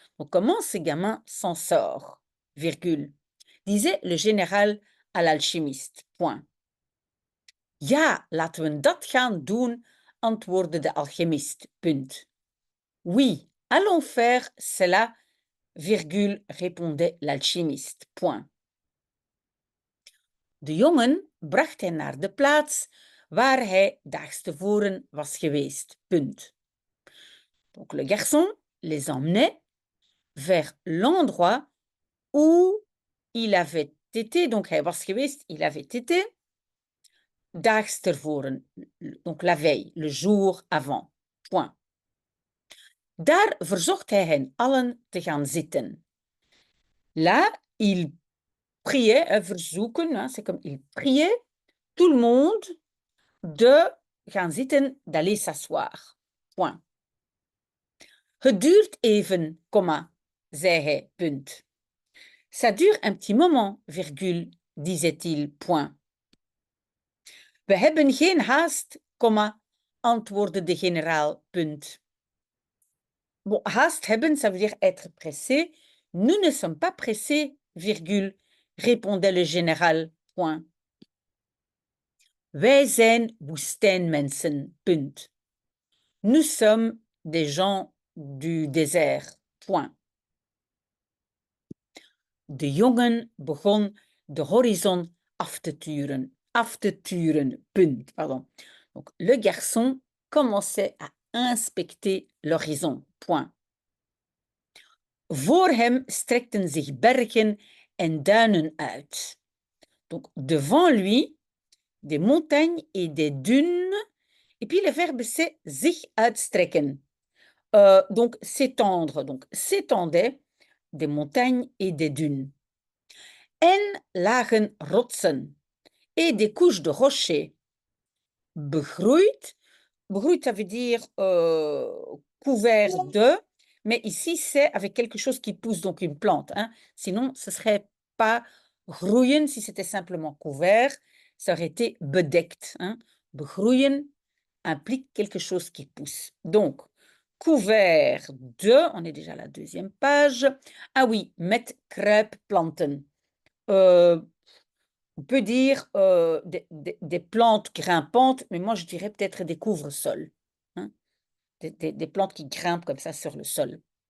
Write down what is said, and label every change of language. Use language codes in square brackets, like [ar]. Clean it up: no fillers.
[fr] Donc, comment ce gamin s'en sort, virgule, disait le général à l'alchimiste. Point. [nl] Ja, laten we dat gaan doen, antwoordde de alchimiste. Punt. [fr] Oui, allons faire cela, virgule, répondait l'alchimiste. Point. [nl] De jongen bracht hij naar de plaats waar hij daags tevoren was geweest. Punt. [fr] Donc le garçon les emmenait vers l'endroit où il avait été. Donc [nl] hij was geweest, [fr] il avait été. [nl] daags tevoren, [fr] donc la veille, le jour avant. Point. [nl] Daar verzocht hij hen allen te gaan zitten. [fr] Là, il priait, verzoeken, c'est comme il priait tout le monde de [nl] gaan zitten, [fr] d'aller s'asseoir. Point. [nl] Het duurt even, zei hij, punt. [fr] Ça dure un petit moment, virgule, disait-il, point. [nl] We hebben geen haast, antwoordde de generaal, punt. [fr] Bon, [nl] haast hebben, [fr] ça veut dire être pressé. Nous ne sommes pas pressés, virgule, répondait le général, point. [nl] Wij zijn woestijnmensen, punt. [fr] Nous sommes des gens du désert, point. [nl] De jongen begon de horizon af te turen, punt, pardon. [fr] Donc, le garçon commençait à inspecter l'horizon, point. [nl] Voor hem strekten zich bergen en duinen uit. [fr] Donc, devant lui, des montagnes et des dunes. Et puis, le verbe, c'est [nl] zich uitstrekken. [fr] Donc, s'étendre. Donc, s'étendait des montagnes et des dunes. [nl] En lagen rotsen [fr] et des couches de rochers. Begroeid. Begroeid, ça veut dire couvert de, mais ici, c'est avec quelque chose qui pousse, donc une plante. Hein. Sinon, ce ne serait pas groeien si c'était simplement couvert. Ça aurait été bedekt. Hein. Begroeien implique quelque chose qui pousse. Donc, couvert de, on est déjà à la deuxième page. Ah oui, [nl] met kruipplanten. [fr] On peut dire des plantes grimpantes, mais moi je dirais peut-être des couvre-sols. Hein? Des plantes qui grimpent comme ça sur le sol.